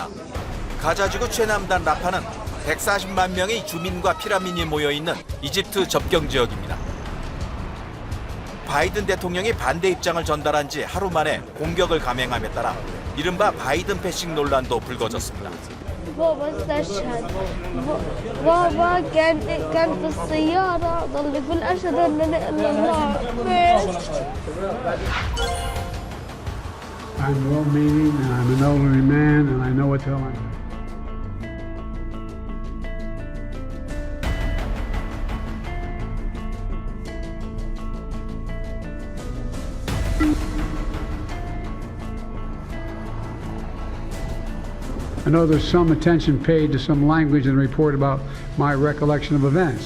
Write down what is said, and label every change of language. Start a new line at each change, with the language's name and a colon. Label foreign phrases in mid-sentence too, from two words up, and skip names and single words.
Korean: 가자지구 최남단 라파는 140만 명의 주민과 피라민이 모여있는 이집트 접경 지역입니다. 바이든 대통령이 반대 입장을 전달한 지 하루 만에 공격을 감행함에 따라 이른바 바이든 패싱 논란도 불거졌습니다.
Arabic: مستشهد بابا كان في السيارة ضل يقول أشهد أن لا إله إلا الله
English: I'm well-meaning, and I'm an elderly man, and I know what the hell I'm doing. I know there's some attention paid to some language in the report about my recollection of events.